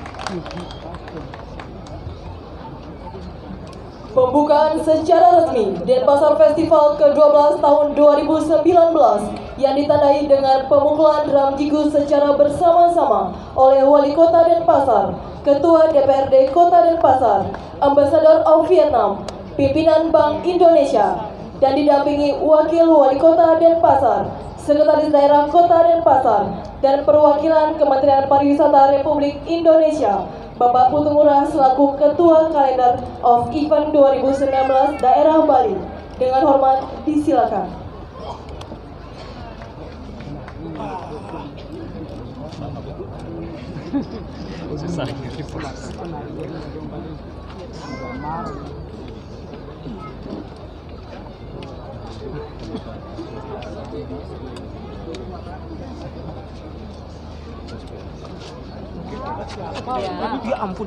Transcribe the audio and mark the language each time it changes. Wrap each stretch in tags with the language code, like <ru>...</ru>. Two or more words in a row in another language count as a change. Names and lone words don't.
<id>Pembukaan secara resmi Denpasar Festival ke-12 tahun 2019 yang ditandai dengan pemukulan drum jigu secara bersama-sama oleh Wali Kota Denpasar, Ketua DPRD Kota Denpasar,</id> <en>Ambassador of Vietnam,</en> <id>pimpinan Bank Indonesia, dan didampingi Wakil Wali Kota Denpasar, Sekretaris Daerah Kota Denpasar, dan perwakilan Kementerian Pariwisata Republik Indonesia, Bapak Putu Ngurah selaku Ketua</id> <en>Kalender of Event</en> <id>2019 Daerah Bali. Dengan hormat disilakan. Susah. Ya ampun.</id>